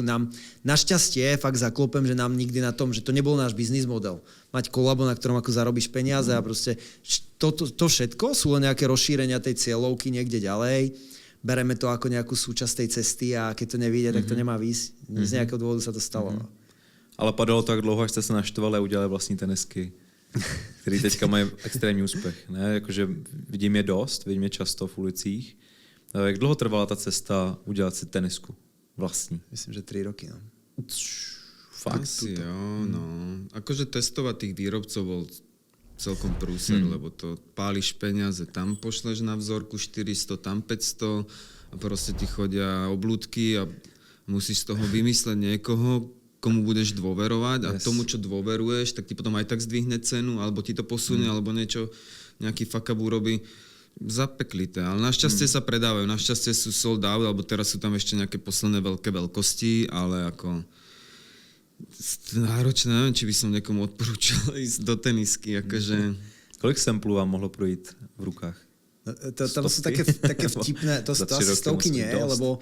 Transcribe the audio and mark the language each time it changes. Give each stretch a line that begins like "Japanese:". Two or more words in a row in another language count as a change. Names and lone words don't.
Slovak: Našťastie fakt zaklopem, že nám nikdy na tom, že to nebol náš biznis model. Mať kolabo, na ktorom ako zarobíš peniaze a proste to všetko sú len nejaké rozšírenia tej cieľovky niekde ďalej. Bereme to ako nejakú súčasť tej cesty a keď to nevíde, tak to nemá výjsť. Z nejakého dôvodu sa to stalo.
Czech: Ale padalo tak dlouho, až jste se naštvali a udělali vlastní tenisky, který teďka mají extrémní úspěch. Ne? Jakože vidím je dost, vidím je často v ulicích. Jak dlouho trvala ta cesta udělat si tenisku vlastní? Myslím, že 3 roky. No. Fakt? Asi jo, no.
Slovak: Akože testovať tých výrobcov bol celkom prúser, lebo to páliš peniaze, tam pošleš na vzorku 400, tam 500 a proste ti chodia oblúdky a musíš z toho vymysleť niekoho, komu budeš dôverovať a tomu, čo dôveruješ, tak ti potom aj tak zdvihne cenu, alebo ti to posunie, alebo nejaký
English: fuck up
Slovak: urobí. Zapeklité, ale našťastie sa predávajú, našťastie sú
English: sold out,
Slovak: alebo teraz sú tam ešte nejaké posledné veľké veľkosti, ale ako náročné, neviem, či by som niekomu odporúčal ísť do tenisky, akože...
Czech: Kolik samplů vám mohlo projít v rukách?
Slovak: Tam sú také vtipné, to asi stovky nie, lebo